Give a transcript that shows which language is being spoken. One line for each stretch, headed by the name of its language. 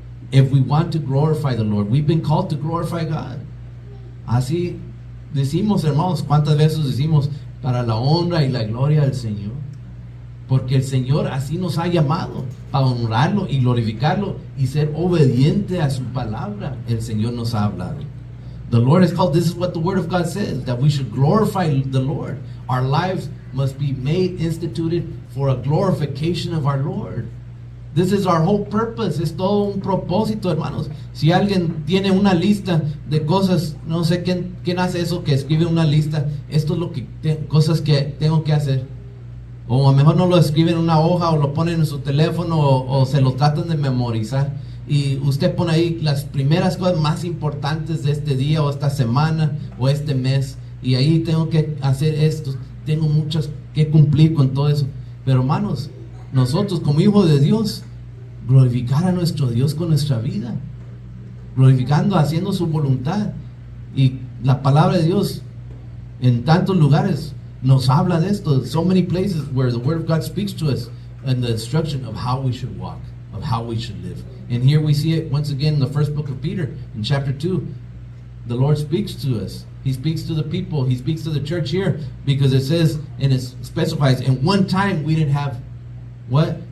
English: If we want to glorify the Lord, we've been called to glorify God.
Spanish: Así decimos, hermanos, cuántas veces decimos, para la honra y la gloria del Señor, porque el Señor así nos ha llamado, para honrarlo y glorificarlo y ser obediente a su palabra. El Señor nos ha hablado.
English: The Lord is called, this is what the Word of God says, that we should glorify the Lord. Our lives must be made, instituted for a glorification of our Lord. This is our whole purpose.
Spanish: Es todo un propósito, hermanos. Si alguien tiene una lista de cosas, no sé quién hace eso, que escribe una lista, esto es lo que cosas que tengo que hacer. O a lo mejor no lo escriben en una hoja o lo ponen en su teléfono o se lo tratan de memorizar. Y usted pone ahí las primeras cosas más importantes de este día o esta semana o este mes. y ahí tengo que hacer esto, tengo muchas que cumplir con todo eso. Pero hermanos, nosotros como hijos de Dios, glorificar a nuestro Dios con nuestra vida, glorificando, haciendo su voluntad. Y la palabra de Dios en tantos lugares nos habla de esto.
English: So many places where the word of God speaks to us and the instruction of how we should walk, of how we should live. And here we see it once again in the first book of Peter, in chapter 2. The Lord speaks to us. He speaks to the people. He speaks to the church here, because it says and it specifies, in one time we didn't have what?